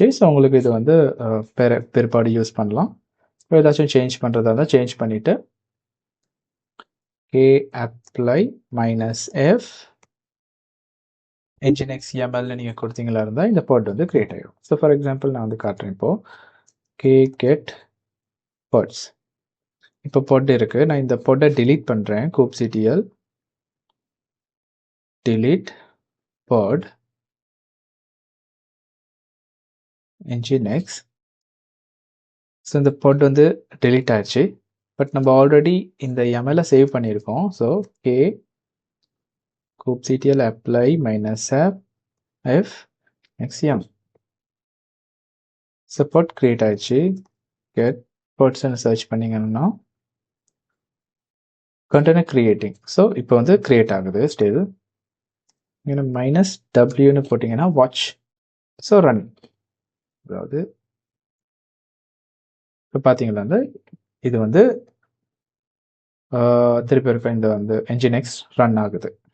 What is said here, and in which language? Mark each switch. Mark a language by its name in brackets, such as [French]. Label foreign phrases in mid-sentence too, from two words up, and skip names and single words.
[Tamil] ஸோ உங்களுக்கு இது வந்து பிற்பாடு யூஸ் பண்ணலாம். இப்போ ஏதாச்சும் சேஞ்ச் பண்ணுறதா இருந்தால் சேஞ்ச் பண்ணிவிட்டு [English] apply -f nginx yaml [Tamil] நீங்கள் கொடுத்தீங்களா இருந்தால் இந்த pod வந்து கிரியேட் ஆகிடும். [English] so for example [Tamil] நான் வந்து காட்டுறேன் இப்போது [English] get pods. [Tamil] இப்போ pod இருக்குது. நான் இந்த podஐ delete பண்ணுறேன். [English] kubectl delete pod nginx. [Tamil] ஸோ இந்த pod வந்து delete ஆயிடுச்சு. பட் நம்ம ஆல்ரெடி இந்த [English] yaml save [Tamil] பண்ணியிருக்கோம். [English] so kubectl apply -app f xyam. [Tamil] ஸோ pod கிரியேட் ஆயிடுச்சு. [English] get pods search பண்ணிங்கன்னா container creating. [Tamil] ஸோ இப்போ வந்து கிரியேட் ஆகுது ஸ்டில். இங்கே -wன்னு போட்டிங்கன்னா வாட்ச். [English] so run. [Tamil] அதாவது இப்போ பார்த்தீங்களா வந்து இது வந்து திருப்பி இருக்க இந்த வந்து [English] nginx run [Tamil] ஆகுது.